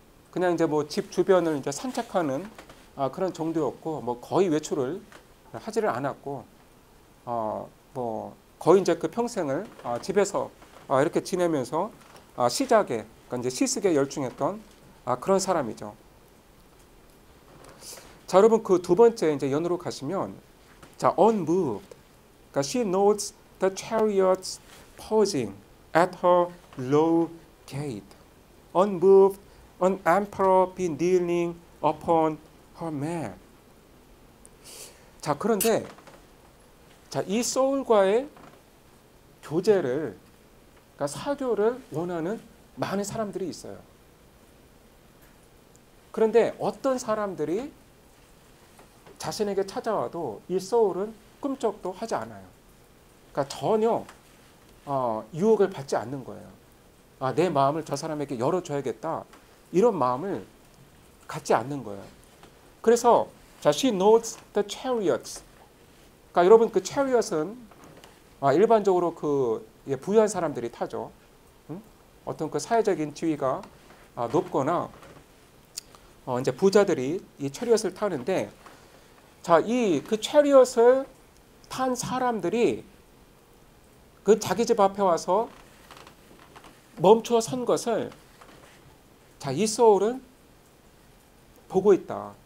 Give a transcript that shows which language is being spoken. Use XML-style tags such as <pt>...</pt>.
<ko>그냥 이제 뭐 집 주변을 이제 산책하는 그런 정도였고, 뭐 거의 외출을 하지를 않았고, 뭐 거의 이제 평생을 집에서 이렇게 지내면서 시작에, 그러니까 이제 시습에 열중했던 그런 사람이죠. 자, 여러분 두 번째 이제 연으로 가시면, 자, unmoved.</ko> <en>그러니까 she notes the chariots pausing at her low gate. Unmoved, an emperor be kneeling upon her mare.</en> <ko>자, 그런데 자, 이 소울과의 교제를, 그러니까 사교를 원하는 많은 사람들이 있어요. 그런데 어떤 사람들이 자신에게 찾아와도 이 소울은 꿈쩍도 하지 않아요. 그러니까 전혀 유혹을 받지 않는 거예요. 내 마음을 저 사람에게 열어줘야겠다, 이런 마음을 갖지 않는 거예요.</ko> <en>그래서 자, she knows the chariots.</en> <ko>그러니까 여러분 chariot은 일반적으로 부유한 사람들이 타죠. 어떤 사회적인 지위가 높거나 이제 부자들이 이 chariot을 타는데, 자, 그 chariot을 탄 사람들이 자기 집 앞에 와서 멈춰 선 것을, 자, 이 소울은 보고 있다.</ko>